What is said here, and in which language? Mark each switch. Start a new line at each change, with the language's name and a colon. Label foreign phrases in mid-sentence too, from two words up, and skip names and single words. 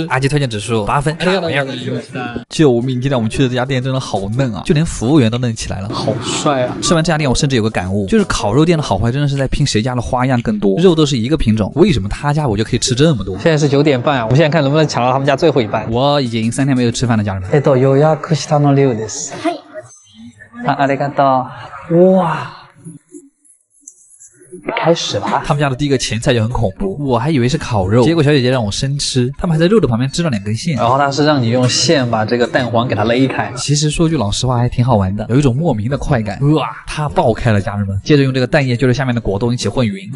Chinese: 阿基推荐指数8分。救命！今天我们去的这家店真的好嫩啊，就连服务员都嫩起来了，好帅啊！吃完这家店，我甚至有个感悟，就是烤肉店的好坏真的是在拼谁家的花样更多，肉都是一个品种，为什么他家我就可以吃这么多？现在是9点半啊，我们现在看能不能抢到他们家最后一班。我已经3天没有吃饭了，家人们。
Japanese: 予約したの量です。ありがとう。
Chinese: 哇！开始吧。他们家的第一个前菜就很恐怖，我还以为是烤肉，结果小姐姐让我生吃，他们还在肉的旁边织了2根线，然后它是让你用线把这个蛋黄给它勒开。其实说句老实话还挺好玩的，有一种莫名的快感。哇，它爆开了，家人们。接着用这个蛋液就是下面的果冻一起混匀，